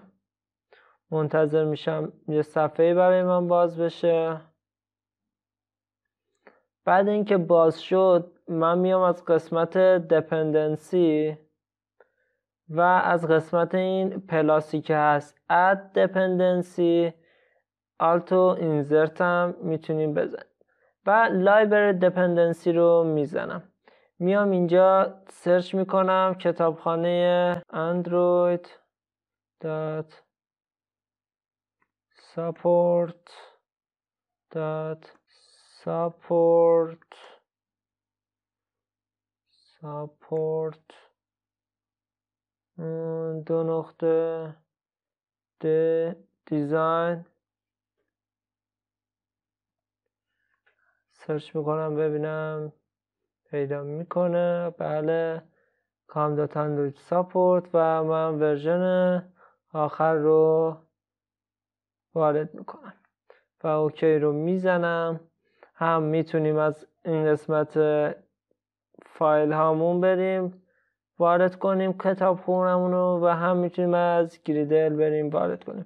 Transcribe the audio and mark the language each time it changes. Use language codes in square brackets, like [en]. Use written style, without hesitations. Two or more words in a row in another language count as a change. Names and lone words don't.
[fa] منتظر میشم یه صفحه برای من باز بشه. بعد اینکه باز شد من میام از قسمت دپندنسی و از قسمت این پلاسی که هست [en] add dependency Alt Insert [fa] هم میتونیم بزنیم و [en] library dependency [fa] رو میزنم. میام اینجا سرچ میکنم کتابخانه [en] android support [fa] دیزاین سرچ میکنم ببینم پیدا میکنه. بله، [en] com.android support [fa] و من ورژن آخر رو وارد میکنم و اوکی رو میزنم. هم میتونیم از این قسمت فایل هامون بریم وارد کنیم کتاب خونمون رو و هم میتونیم از گریدل بریم وارد کنیم.